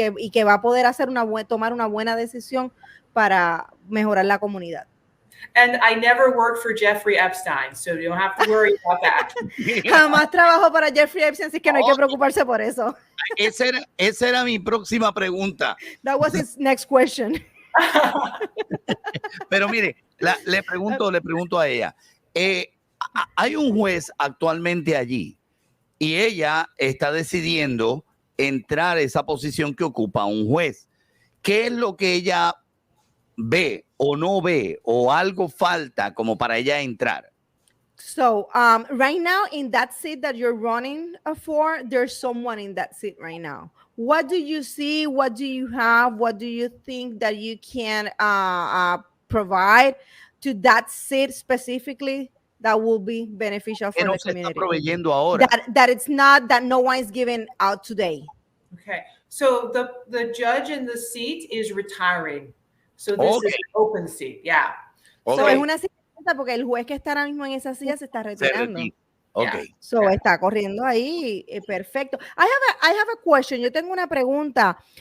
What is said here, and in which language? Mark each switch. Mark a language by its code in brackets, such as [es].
[es] Y que va a poder tomar una buena decisión para mejorar la comunidad. [en] And I never worked for Jeffrey Epstein, so you don't have to worry about that. [es] Jamás trabajo para Jeffrey Epstein, así que no hay que preocuparse por eso. Esa era mi próxima pregunta. [en] That was his next question. [es] Pero mire, le pregunto a ella. Hay un juez actualmente allí y ella está decidiendo entrar a esa posición que ocupa un juez. ¿Qué es lo que ella ve o no ve o algo falta como para ella entrar? [en] So right now in that seat that you're running for, there's someone in that seat right now. What do you see? What do you have? What do you think that you can provide to that seat specifically that will be beneficial for the community? [es] Está proveyendo ahora? [en] That it's not, that no one is given out today. Okay, so the judge in the seat is retiring. So this is an open seat, yeah. [es] Okay. So es una silla porque el juez que está ahora mismo en esa silla se está retirando. [en] Okay. So [es] está corriendo ahí, perfecto. [en] I have a question. [es] Yo tengo una pregunta.